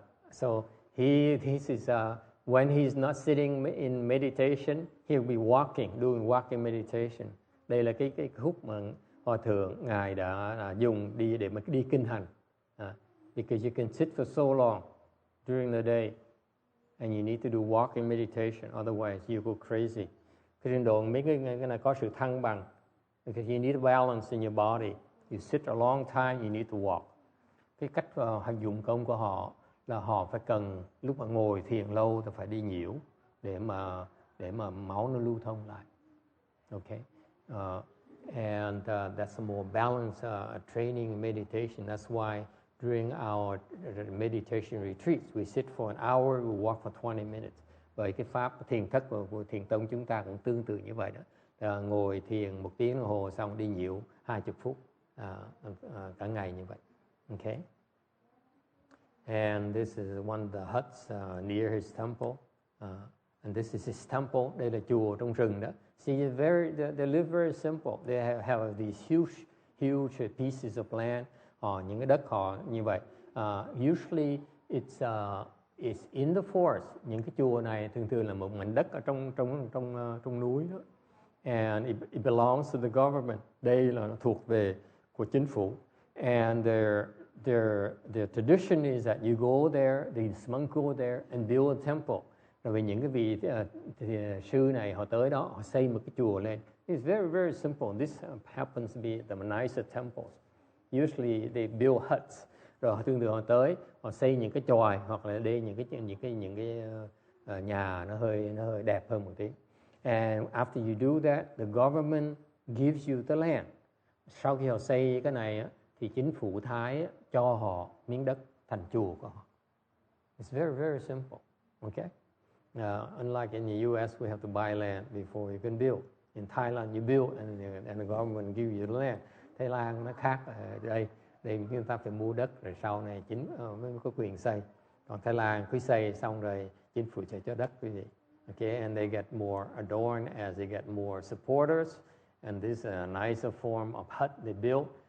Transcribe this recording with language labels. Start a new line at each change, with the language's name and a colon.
English: So this is when he's not sitting in meditation, he'll be walking, doing walking meditation.
Vietnamese: Đây là cái khúc mà hòa thượng ngài đã dùng để mà đi kinh hành.
English: Because you can sit for so long during the day, and you need to do walking meditation, otherwise you go crazy.
Vietnamese: Cái trình độ mấy cái này có sự thăng bằng,
English: because you need balance in your body. You sit a long time, you need to walk.
Vietnamese: Cái cách hành dụng công của họ là họ phải cần lúc mà ngồi thiền lâu thì phải đi nhiễu để mà máu nó lưu thông lại.
English: Okay, and that's a more balanced training meditation. That's why during our meditation retreats, we sit for an hour, we walk for 20 minutes.
Vietnamese: Bởi cái pháp thiền thất của thiền tông chúng ta cũng tương tự như vậy đó. Ngồi thiền 1 tiếng đồng hồ xong đi nhiễu 20 phút cả ngày như vậy. Okay.
English: And this is one of the huts near his temple. And this is his temple.
Vietnamese: Đây là chùa trong rừng đó.
English: See, they live very simple. They have these huge pieces of land.
Vietnamese: Những cái đất họ như vậy.
English: Usually it's in the forest.
Vietnamese: Những cái chùa này thường là một mảnh đất ở trong núi đó.
English: And it belongs to the government.
Vietnamese: Đây là nó thuộc về của chính phủ.
English: And their tradition is that you go there, these monks go there and build a temple.
Vietnamese: Rồi vì những cái vị sư này họ tới đó, họ xây một cái chùa lên.
English: It's very, very simple. This happens to be the nicer temples. Usually they build huts.
Vietnamese: Rồi họ thường họ tới, họ xây những cái chòi hoặc là đây những cái nhà nó hơi đẹp hơn một tí.
English: And after you do that, the government gives you the land.
Vietnamese: Sau khi họ xây cái này thì chính phủ Thái cho họ miếng đất thành chùa của họ.
English: It's very, very simple. Okay? Unlike in the US, we have to buy land before you can build. In Thailand, you build and the government gives you the land.
Vietnamese: Thái Lan nó khác ở đây chúng ta phải mua đất rồi sau này chính mới có quyền xây. Còn Thái Lan cứ xây xong rồi chính phủ sẽ cho đất quý vị.
English: Okay, and they get more adorned as they get more supporters, and this is a nicer form of hut they built.